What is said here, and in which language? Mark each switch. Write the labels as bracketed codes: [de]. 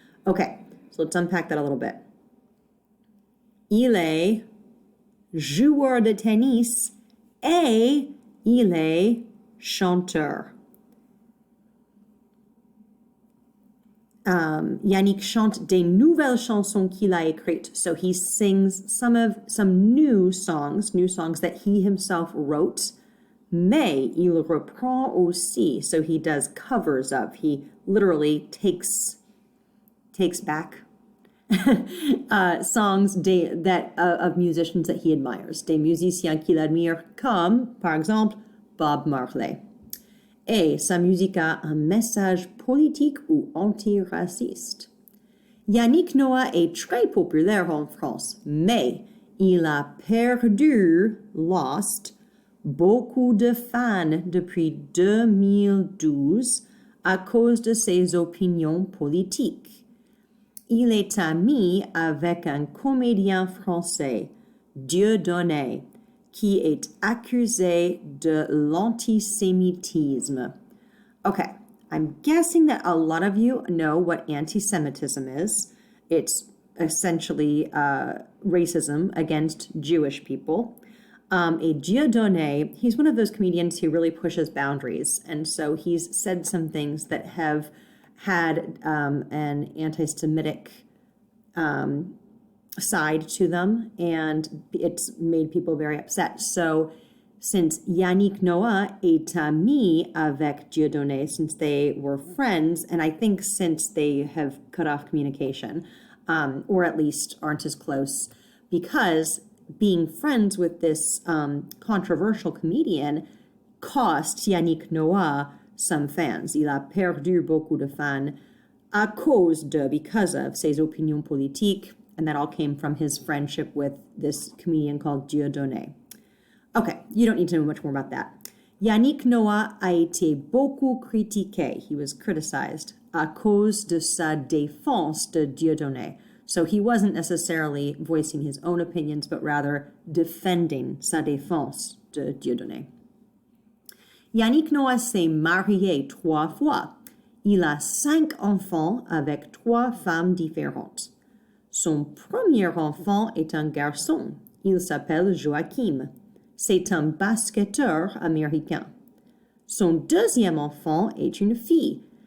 [en] Okay, so let's unpack that a little bit. [fr] Il est joueur de tennis et il est chanteur. Yannick chante des nouvelles chansons qu'il a écrites. [en] So he sings some new songs that he himself wrote. [fr] Mais il reprend aussi, [en] so he does covers of. He literally takes back songs of musicians that he admires. [fr] Des musiciens qu'il admire, comme, par exemple, Bob Marley. Et sa musique a un message politique ou antiraciste. Yannick Noah est très populaire en France, mais il a perdu, lost, beaucoup de fans depuis 2012 à cause de ses opinions politiques. Il est ami avec un comédien français, Dieudonné, qui est accusé de l'antisémitisme. [en] Okay, I'm guessing that a lot of you know what anti-Semitism is. It's essentially racism against Jewish people. Et Dieudonné, he's one of those comedians who really pushes boundaries. And so he's said some things that have had an anti-Semitic side to them, and it's made people very upset. So since Yannick Noah [fr] est ami avec [en] Dieudonné, since they were friends, and I think since they have cut off communication, or at least aren't as close, because being friends with this controversial comedian cost Yannick Noah some fans. [fr] Il a perdu beaucoup de fans à cause de, [en] because of, [fr] ses opinions politiques, [en] and that all came from his friendship with this comedian called Dieudonné. Okay, you don't need to know much more about that. [fr] Yannick Noah a été beaucoup critiqué. [en] He was criticized [fr] à cause de sa défense de Dieudonné. [en] So he wasn't necessarily voicing his own opinions, but rather defending [fr] sa défense de Dieudonné. Yannick Noah s'est marié 3 fois. Il a 5 enfants avec 3 femmes différentes. Son premier enfant est un garçon. Il s'appelle Joachim. C'est un basketteur américain. Son deuxième enfant est une fille.